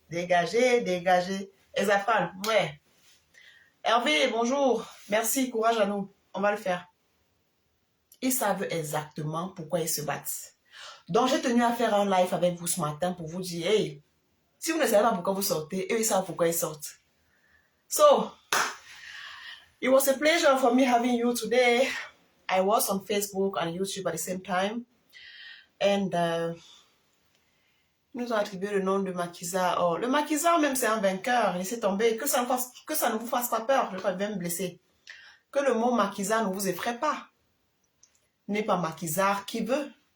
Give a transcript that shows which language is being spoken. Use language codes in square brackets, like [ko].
[fr] Dégager, dégager. Ezafal, ouais. Hervé, bonjour. Merci, courage à nous. On va le faire. Ils savent exactement pourquoi ils se battent. Donc, j'ai tenu à faire un live avec vous ce matin pour vous dire, hey, si vous ne savez pas pourquoi vous sortez, eux, ils savent pourquoi ils sortent. [en] So, it was a pleasure for me having you today. I was on Facebook and YouTube at the same time. And [fr] ils nous ont attribué le nom de Maquisard. Oh, le Maquisard, même, c'est un vainqueur. Laissez tomber. Que ça ne vous fasse pas peur. Je vais me blesser. Que le mot Maquisard ne vous effraie pas. N'est pas Maquisard qui veut.